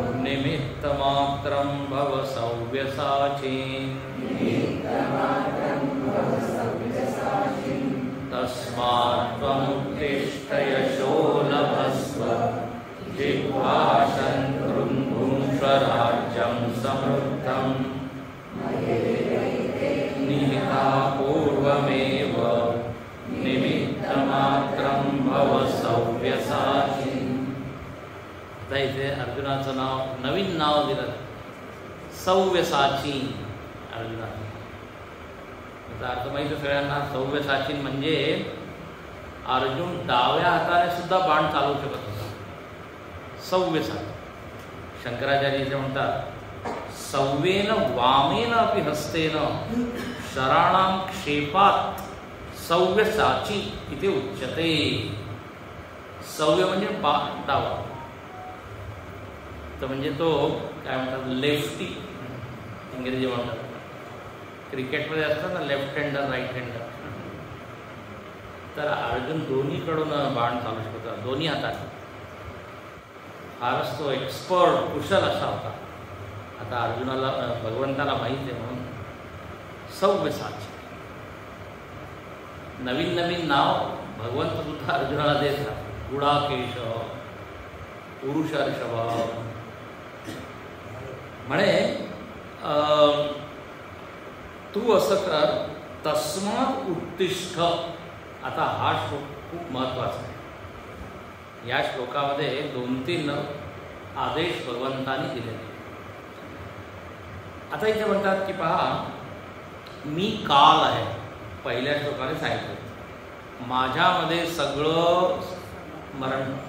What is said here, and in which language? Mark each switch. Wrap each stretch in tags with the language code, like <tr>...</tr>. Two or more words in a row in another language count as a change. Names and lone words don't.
<sa>निमित्तमात्रं भव सव्यसाचिन् तस्मात् त्वमुत्तिष्ठ यशो लभस्व जिह्वाशं भुङ्क्ष्व राज्यं समृद्धम् निहिता पूर्वमेव निमित्तमात्रं भव सव्यसाचिन्.</sa> <mr>आता इथे अर्जुनाचं नाव, नवीन नाव दिलं, सव्यसाची. अर्जुनाचं त्याचा अर्थ माहिती सगळ्यांना. सव्यसाचीन म्हणजे अर्जुन डाव्या हाताने सुद्धा बाण चालवू शकत होता. सव्यसाची. शंकराचार्य जे म्हणतात,</mr> <sa>सव्येन वामेन अपि हस्तेन शराणां क्षेपात सव्यसाची इथे उच्यते.</sa> <mr>सव्य म्हणजे डावा, तर म्हणजे तो काय म्हणतात, लेफ्टी इंग्रजी म्हणतात. क्रिकेटमध्ये असतात ना</mr> <en>left hander right hander.</en> <mr>तर अर्जुन दोन्हीकडून बाण चालू शकत होता, दोन्ही हातात. फारच तो एक्सपर्ट कुशल असा होता. आता अर्जुनाला भगवंताला माहीत आहे म्हणून सव्यसाची. नवीन नवीन नाव भगवंत सुद्धा अर्जुनाला देतात. गुडाकेश, पुरुषर्षभ म्हणे तू असं कर,</mr> <sa>तस्मात् उत्तिष्ठ.</sa> <mr>आता हा श्लोक खूप महत्त्वाचा आहे. या श्लोकामध्ये 2-3 आदेश भगवंतांनी दिले. आता इथे म्हणतात की पहा, मी काल आहे. पहिल्या श्लोकाने सांगितलं, माझ्यामध्ये सगळं मरण.</mr>